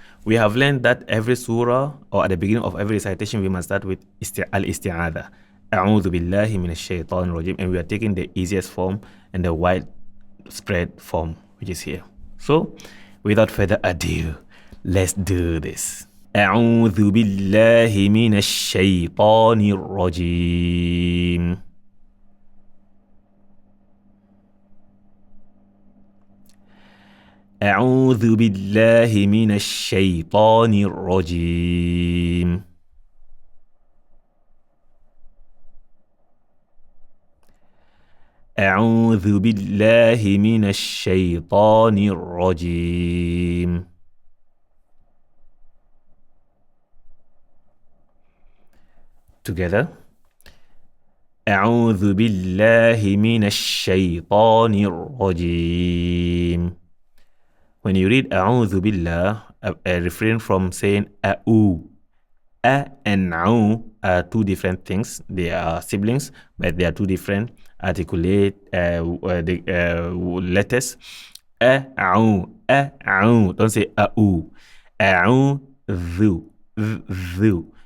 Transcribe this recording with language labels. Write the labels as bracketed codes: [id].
[en] We have learned that every surah, or at the beginning of every recitation, we must start with al-isti'adha. A'udhu billahi minash shaitanir rajim. And we are taking the easiest form and the widespread form, which is here. So, without further ado, let's do this. [ar] أعوذ بالله من الشيطان الرجيم. أعوذ بالله من الشيطان الرجيم. أعوذ بالله من الشيطان الرجيم. [en] Together. [ar] أعوذ بالله من الشيطان الرجيم. [en] When you read [ar] أعوذ بالله, [en] refrain from saying أَأُ. A and A'u are two different things. They are siblings, but they are two different articulate letters. A'u, A'u. Don't say A'u. A'udhu, dhu.